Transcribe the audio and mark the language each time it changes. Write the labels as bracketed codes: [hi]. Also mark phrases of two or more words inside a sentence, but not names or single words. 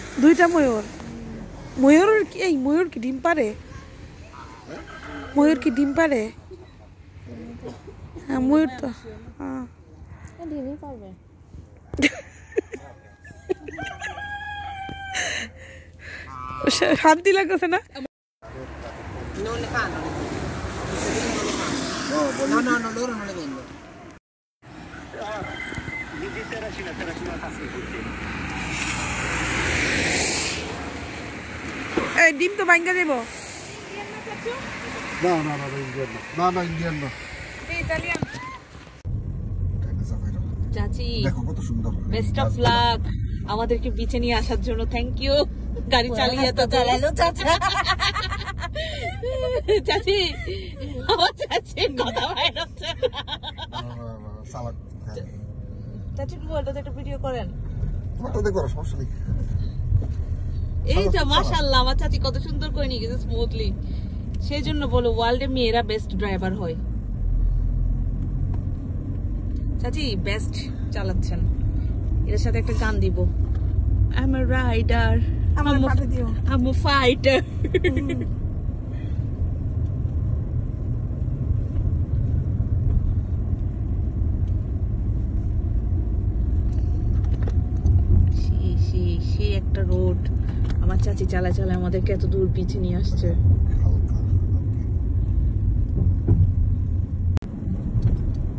[bn] দুইটা ময়ূর। ময়ূর কি এই ময়ূর কি ডিম পারে? ময়ূর কি ডিম পারে? হ্যাঁ ময়ূর তো হ্যাঁ ডিমই পারবে শান্তি লাগছে না? [it] Non le fanno. No, loro non le vendono. [bn] এই ডিম তো ভাঙ্গা দেব। [it] No, indiano. No, indiano. [bn] ইতালিয়ান। চাচি দেখো কত সুন্দর। [en] best of luck [bn] আমাদেরকে বিচে নিয়ে আসার জন্য [en] thank you [bn] গাড়ি চালিয়ে তো চালালো চাচা চাচি আমার চাচি কথা বাইর হচ্ছে সালাদ। চাচি মোবাইলটাতে একটা ভিডিও করেন ফটোতে করো সমস্যা নেই। এই যে মাশাআল্লাহ আমার চাচি কত সুন্দর করে নিয়ে গেছে স্মুথলি সেই জন্য বলো ওয়ার্ল্ডে মেয়েরা [en] best driver [bn] হয় চাচি বেস্ট চালাচ্ছেন এর সাথে একটা গান দিব [en] I'm a rider I'm a fighter [bn] সেই একটা রোড আমার চাচি চালা চালা আমাদেরকে এত দূর পিছিয়ে নিয়ে আসছে